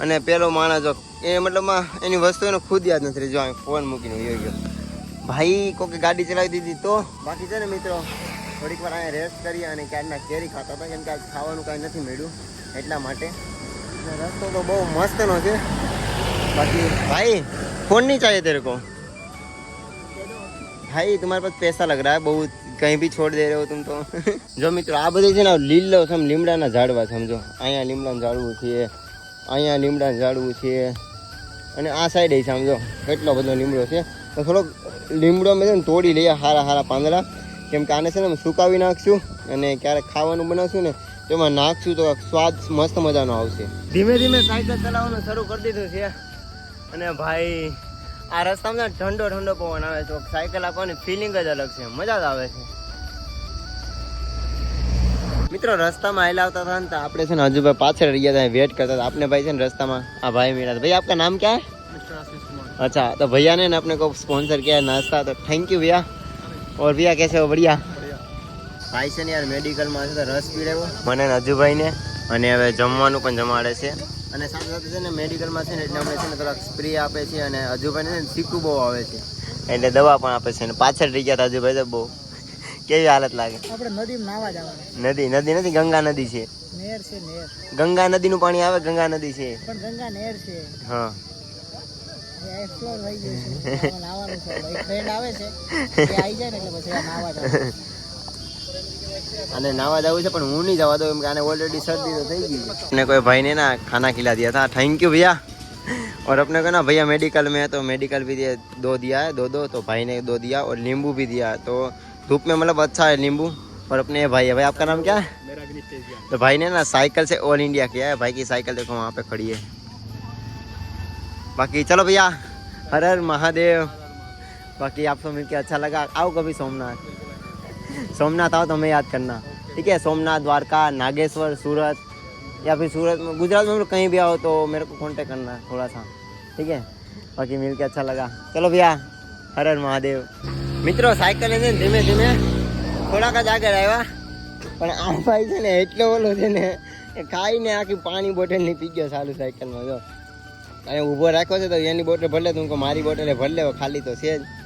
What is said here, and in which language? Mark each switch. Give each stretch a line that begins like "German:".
Gujarati: અને પેલો માણસ જો એ મતલબમાં એની વસ્તુ એનો ખુદ યાદ નથી જો ફોન મૂકીને વયો ગયો ભાઈ। કોકે ગાડી ચલાવી દીધી તો બાકી છે ને મિત્રો થોડીક વાર અહીંયા રેસ્ટ કરી અને ક્યારના કેરી ખાતા હતા કેમ કે આજ ખાવાનું કાંઈ નથી મળ્યું એટલા માટે। રસ્તો તો બહુ મસ્તનો છે। બાકી ભાઈ
Hindi: फोन नहीं चाहिए तेरे को भाई? तुम्हारे पास पैसा लग रहा है बहुत, कहीं भी छोड़ दे रहे हो तुम तो।
Gujarati: જો મિત્રો આ બધી છે ને લીલો સમ લીમડાના ઝાડવા સમજો। અહીંયા લીમડાનું ઝાડવું છે, અહીંયા લીમડાનું ઝાડવું છે અને આ સાઈડે સમજો કેટલો બધો લીમડો છે। તો થોડોક લીમડો મેં છે ને તોડી લઈએ હારા હારા પાંદડા કેમ કે આને છે ને સુકાવી નાખશું અને ક્યારેક ખાવાનું બનાવશું ને તેમાં નાખશું તો સ્વાદ મસ્ત મજાનો આવશે। ધીમે ધીમે સાયકલ ચલાવવાનું શરૂ કરી દીધું છે અને ભાઈ આ રસ્તામાં ઠંડો ઠંડો પવન આવે છે, સાયકલ આપવાની ફિલિંગ જ અલગ છે, મજા જ આવે છે। મિત્રો રસ્તામાં હાલ આવતા હતા ને તો આપણે છે ને અજુભાઈ પાછળ રહ્યા હતા, વેટ કરતા હતા। આપને ભાઈ છે ને રસ્તામાં આ
Hindi: भाई मिला था। भैया आपका नाम क्या है? अच्छा तो भैया ने अपने को स्पॉन्सर किया नाश्ता, तो थैंक यू भैया। और भैया कैसे हो? बढ़िया।
Gujarati: ભાઈ છે ને યાર મેડિકલમાં છે તો રસ પીડાવ્યો મને અજુભાઈને અને હવે જમવાનું પણ જમાડે છે અને સાથે સાથે છે ને મેડિકલમાં છે ને એટલે અમને છે ને થોડાક સ્પ્રે આપે છે અને અજુભાઈને છે ને શીખવું બહુ આવે છે એટલે દવા પણ આપે છે અને પાછળ રહી ગયા હતા અજુભાઈ તો બહુ કેવી હાલત લાગે? આપણે નદીમાં નાવા જવાનું। નદી નથી ગંગા નદી છે, નહેર છે નહેર। ગંગા નદીનું પાણી આવે, ગંગા નદી છે પણ ગંગા નહેર છે। હા એક્સપ્લોર થઈ ગયું છે, નાવાનું છે, એક ફ્રેન્ડ આવે છે એ આવી જાય ને એટલે પછી નાવા જવાનું અને
Hindi: नावा जाऊ
Gujarati: છે પણ હું નહીં જવા દઉં કેમ કે આને ऑलरेडी
Hindi: सर्दी तो
Gujarati: થઈ ગઈ।
Hindi: ने कोई भाई ने ना खाना खिला दिया था, थैंक यू भैया। और अपने को ना भैया मेडिकल में है तो मेडिकल भी दिया 2 दिया है, 2 तो भाई ने 2 दिया और नींबू भी दिया तो धूप में मतलब अच्छा है नींबू। और अपने भाई है, भाई आपका नाम क्या है? मेरा विनीत। तो भाई ने ना साइकिल से ऑल इंडिया किया है, भाई की साइकिल देखो वहाँ पे खड़ी है। बाकी चलो भैया हर हर महादेव। बाकी आपको मिलकर अच्छा लगा, आओ कभी सोमनाथ। सोमनाथ आओ तो हमें याद करना, ठीक है? सोमनाथ, द्वारका, नागेश्वर, सूरत या फिर सूरत में गुजरात में कहीं भी आओ तो मेरे को कांटेक्ट करना थोड़ा सा, ठीक है? बाकी मिल के अच्छा लगा। चलो भैया, हर हर महादेव।
Gujarati: મિત્રો સાયકલ છે ને ધીમે ધીમે થોડાક જ આગળ આવ્યા, પણ આ ભાઈ છે ને એટલો ઓલો છે ને એ ખાઈને આખી પાણી બોટલ ની પી ગયો ચાલુ સાયકલમાં. જો અહીંયા ઊભો રાખ્યો છે તો એની બોટલ ભરલે, તું કહો મારી બોટલ ભર લે, ખાલી તો છે જ.